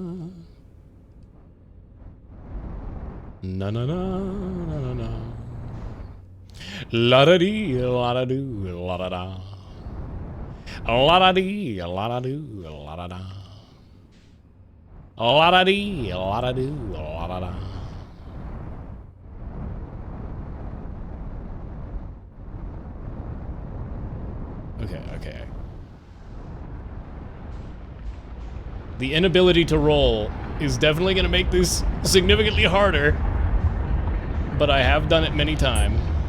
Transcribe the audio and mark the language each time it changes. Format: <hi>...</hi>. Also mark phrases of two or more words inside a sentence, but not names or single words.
<en>Na na na na na na. La da dee, la da doo, la da da. La da dee, la da doo, la da da. La da dee, la da doo, la da da. Okay. The inability to roll is definitely gonna make this significantly harder, but I have done it many times.</en>